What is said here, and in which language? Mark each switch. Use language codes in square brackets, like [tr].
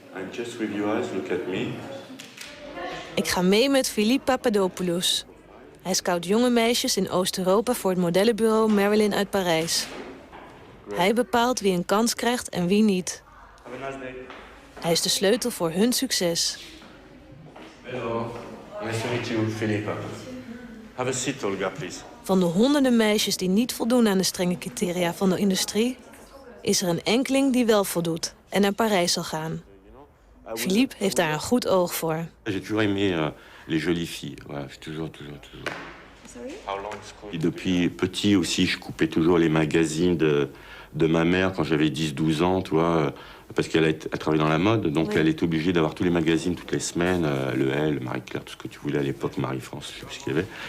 [en] Just with your eyes, look at me. [nl] Ik ga mee met Philippe Papadopoulos. Hij scout jonge meisjes in Oost-Europa voor het modellenbureau Marilyn uit Parijs. Hij bepaalt wie een kans krijgt en wie niet. [en] Have a nice day. [nl] Hij is de sleutel voor hun succes. [en] Hello. Nice to meet you, Philippe. Have a seat, Olga, please. [nl] Van de honderden meisjes die niet voldoen aan de strenge criteria van de industrie, is er een enkeling die wel voldoet en naar Parijs zal gaan. Philippe heeft daar een goed oog voor. [fr] J'ai toujours aimé les jolies filles. Voilà, toujours. [en] Sorry? [fr] Et depuis petit aussi, je coupais toujours les magazines de ma mère quand j'avais 10-12 ans, tu vois, parce qu'elle travaillait dans la mode, donc oui. Elle était obligée d'avoir tous les magazines toutes les semaines, le Elle, Marie-Claire, tout ce que tu voulais à l'époque, Marie-France, je sais plus ce qu'il y avait.